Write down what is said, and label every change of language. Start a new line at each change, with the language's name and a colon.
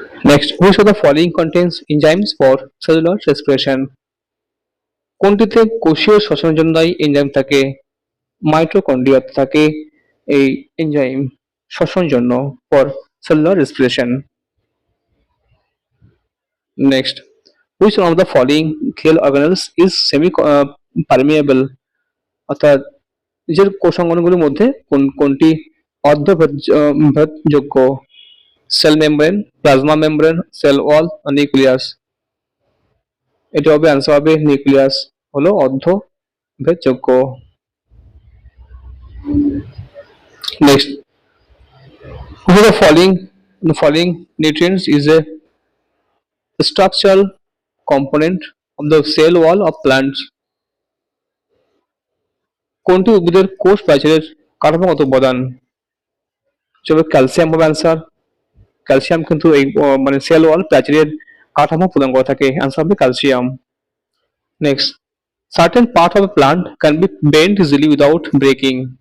English: next which of the following contains enzymes for cellular respiration
Bangla: কোনটিতে কোষীয় শ্বসনের জন্য দায়ী এনজাইম থাকে মাইটোকন্ড্রিয়া থাকে এই এনজাইম শ্বসনের জন্য for cellular respiration.
English: Next, which one of the following cell organelles is semi permeable
Bangla: অর্থাৎ নিজের কোষাঙ্গনগুলির মধ্যে কোনটি অর্ধভেদযোগ্য? Cell membrane, plasma membrane, cell wall, nucleus? এটা হবে অ্যান্সার হবে নিউক্লিয়াস হলো অর্ধভেদযোগ্য।
English: Next, which of the following nutrients is a structural component of the cell wall of plants?
Bangla: কোনটি উদ্ভিদের কোষ প্রাচীরের কাঠামোগত উপাদান? তবে ক্যালসিয়াম হবে অ্যান্সার। ক্যালসিয়াম কিন্তু এই মানে সেল ওয়াল প্রাচীরের কাঠামো প্রদান করে থাকে, অ্যান্সার হবে calcium.
English: Next, certain part of a plant can be bent easily without breaking.